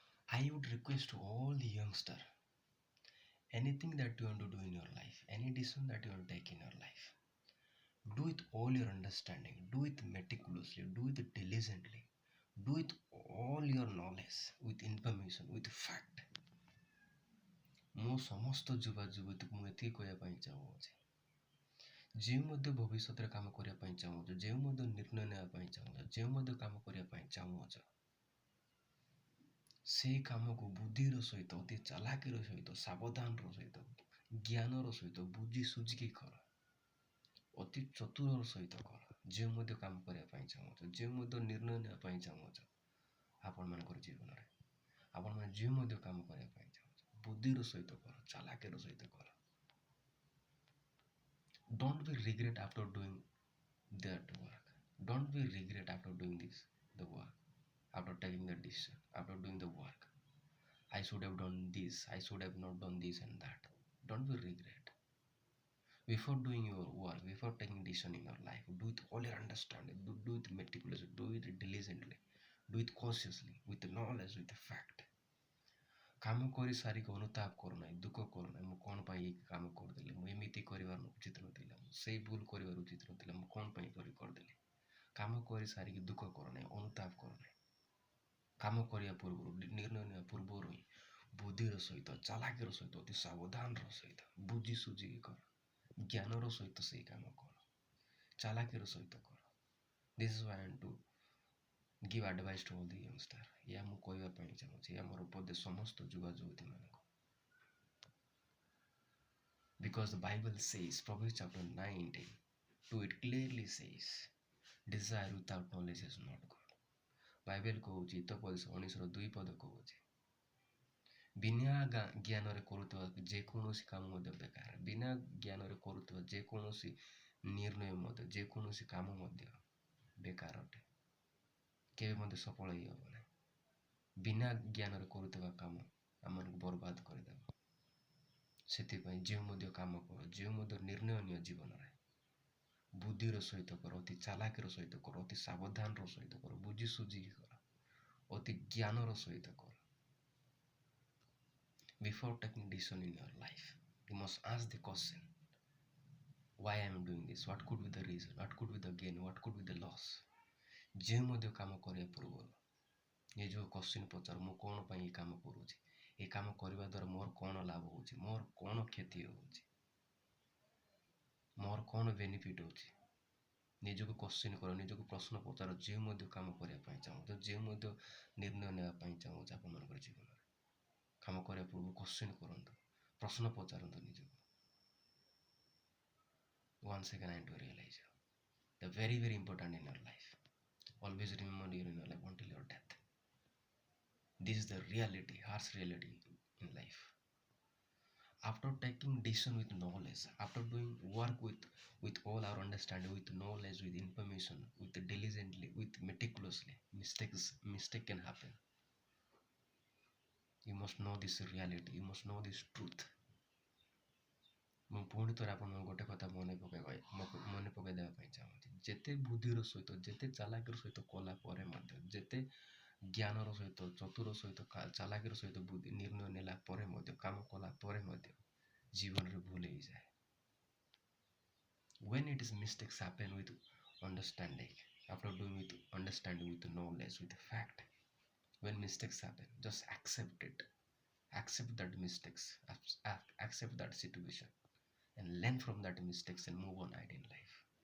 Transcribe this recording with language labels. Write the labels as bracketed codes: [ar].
[en] I would request to all the youngster, anything that you want to do in your life, any decision that you want to take in your life, do it all your understanding, do it meticulously, do it diligently, do it all your knowledge, with information, with fact. [or] ମୁଁ ସମସ୍ତ ଯୁବା ଯୁବତୀକୁ ମୁଁ ଏତିକି କହିବା ପାଇଁ ଚାହୁଁଅଛି, ଯେଉଁ ମଧ୍ୟ ଭବିଷ୍ୟତରେ କାମ କରିବା ପାଇଁ ଚାହୁଁଛ, ଯେଉଁ ମଧ୍ୟ ନିର୍ଣ୍ଣୟ ନେବା ପାଇଁ ଚାହୁଁଛ, ଯେଉଁ ମଧ୍ୟ କାମ କରିବା ପାଇଁ ଚାହୁଁଅଛ, ସେଇ କାମକୁ ବୁଦ୍ଧିର ସହିତ, ଅତି ଚାଲାକିର ସହିତ, ସାବଧାନର ସହିତ, ଜ୍ଞାନର ସହିତ ବୁଝି ସୁଝିକି କର, ଅତି ଚତୁରର ସହିତ କର। ଯେଉଁ ମଧ୍ୟ କାମ କରିବା ପାଇଁ ଚାହୁଁଛ, ଯେଉଁ ମଧ୍ୟ ନିର୍ଣ୍ଣୟ ନେବା ପାଇଁ ଚାହୁଁଛ ଆପଣମାନଙ୍କର ଜୀବନରେ, ଆପଣମାନେ ଯେଉଁ ମଧ୍ୟ କାମ କରିବା ପାଇଁ ଚାହୁଁଛ, ବୁଦ୍ଧିର ସହିତ କର, ଚାଲାକିର ସହିତ କର। [en] Don't be regret after doing that work. Don't be regret after doing the work, after taking the decision, after doing the work. I should have done this, I should have not done this and that. Don't be regret. Before doing your work, before taking decision in your life, do it all your understanding, do it meticulously, do it diligently, do it cautiously, with knowledge, with fact. [or] କାମ କରି ସାରିକି ଅନୁତାପ କରୁନାହିଁ, ଦୁଃଖ କରୁନାହିଁ, ମୁଁ କ'ଣ ପାଇଁ ଏଇ କାମ କରିଦେଲି, ମୁଁ ଏମିତି କରିବାର ଉଚିତ ନଥିଲା, ମୁଁ ସେଇ ଭୁଲ କରିବାର ଉଚିତ ନଥିଲା, ମୁଁ କ'ଣ ପାଇଁ କରିଦେଲି। କାମ କରି ସାରିକି ଦୁଃଖ କରୁନାହିଁ, ଅନୁତାପ କରୁନାହିଁ। କାମ କରିବା ପୂର୍ବରୁ, ନିର୍ଣ୍ଣୟ ନେବା ପୂର୍ବରୁ ହିଁ ବୁଦ୍ଧିର ସହିତ, ଚାଲାକିର ସହିତ, ଅତି ସାବଧାନର ସହିତ ବୁଝି ସୁଝିକି କର, ଜ୍ଞାନର ସହିତ ସେଇ କାମ କର, ଚାଲାକିର ସହିତ କର। [en] This is why to give advice to all the youngster. [or] ଏହା ମୁଁ କହିବା ପାଇଁ ଚାହୁଁଛି, ଏହା ମୋର ଉପଦେଶ ସମସ୍ତ ଯୁବା ଯୁବତୀମାନଙ୍କୁ। [en] Because the Bible says, Proverbs chapter 19, to it clearly says, desire without knowledge is not good. [or] Bible କହୁଛି, ହିତୋପଦେଶ 19ର 2 ପଦ କହୁଛି, ବିନା ଜ୍ଞାନରେ କରୁଥିବା ଯେକୌଣସି କାମ ମଧ୍ୟ ବେକାର, ବିନା ଜ୍ଞାନରେ କରୁଥିବା ଯେକୌଣସି ନିର୍ଣ୍ଣୟ ମଧ୍ୟ, ଯେକୌଣସି କାମ ମଧ୍ୟ ବେକାର ଅଟେ, କେବେ ମଧ୍ୟ ସଫଳ ହିଁ ହେବ ନାହିଁ। ବିନା ଜ୍ଞାନରେ କରୁଥିବା କାମ ଆମମାନଙ୍କୁ ବର୍ବାଦ କରିଦେବ। ସେଥିପାଇଁ ଯେଉଁ ମଧ୍ୟ କାମ କର, ଯେଉଁ ମଧ୍ୟ ନିର୍ଣ୍ଣୟ ନିଅ ଜୀବନରେ, ବୁଦ୍ଧିର ସହିତ କର, ଅତି ଚାଲାକିର ସହିତ କର, ଅତି ସାବଧାନର ସହିତ କର, ବୁଝି ସୁଝିକି କର, ଅତି ଜ୍ଞାନର ସହିତ କର। [en] Before taking decision in your life, you must ask the question, why I am doing this? What could be the reason? What could be the gain? What could be the loss? [or] ଯେଉଁ ମଧ୍ୟ କାମ କରିବା ପୂର୍ବରୁ ନିଜକୁ question ପଚାର, ମୁଁ କ'ଣ ପାଇଁ ଏ କାମ କରୁଛି, ଏ କାମ କରିବା ଦ୍ୱାରା ମୋର କ'ଣ ଲାଭ ହେଉଛି, ମୋର କ'ଣ କ୍ଷତି ହେଉଛି, ମୋର କ'ଣ ବେନିଫିଟ୍ ହେଉଛି। ନିଜକୁ କ୍ୱେଶ୍ଚିନ୍ କର, ନିଜକୁ ପ୍ରଶ୍ନ ପଚାର। ଯେଉଁ ମଧ୍ୟ କାମ କରିବା ପାଇଁ ଚାହୁଁଛ, ଯେଉଁ ମଧ୍ୟ ନିର୍ଣ୍ଣୟ ନେବା ପାଇଁ ଚାହୁଁଛ ଆପଣମାନଙ୍କର ଜୀବନରେ, କାମ କରିବା ପୂର୍ବରୁ କ୍ୱେଶ୍ଚିନ୍ କରନ୍ତୁ, ପ୍ରଶ୍ନ ପଚାରନ୍ତୁ ନିଜକୁ। [en] Once again I am to realize you, the very very important in your life. Always remember you in your life until your death. This is the reality, harsh reality in life. After taking decision with knowledge, after doing work with all our understanding, with knowledge, with information, with diligently, with meticulously, mistake can happen. You must know this reality, you must know this truth. [or] ମୁଁ ପୁଣି ଥରେ ଆପଣଙ୍କୁ ଗୋଟେ କଥା ମନେ ପକାଇ ଦେବା ପାଇଁ ଚାହୁଁଛି, ଯେତେ ବୁଦ୍ଧିର ସହିତ, ଯେତେ ଚାଲାକିର ସହିତ କଲା ପରେ ମଧ୍ୟ, ଯେତେ ଜ୍ଞାନର ସହିତ, ଚତୁର ସହିତ, ଚାଲାକିର ସହିତ ନିର୍ଣ୍ଣୟ ନେଲା ପରେ ମଧ୍ୟ, କାମ କଲା ପରେ ମଧ୍ୟ ଜୀବନରେ ଭୁଲ ହେଇଯାଏ। [en] When it is mistakes happen with understanding, after doing with understanding, with knowledge, with fact, when mistakes happen, just accept it, accept that mistakes, accept that situation and learn from that mistakes and move on ahead in life.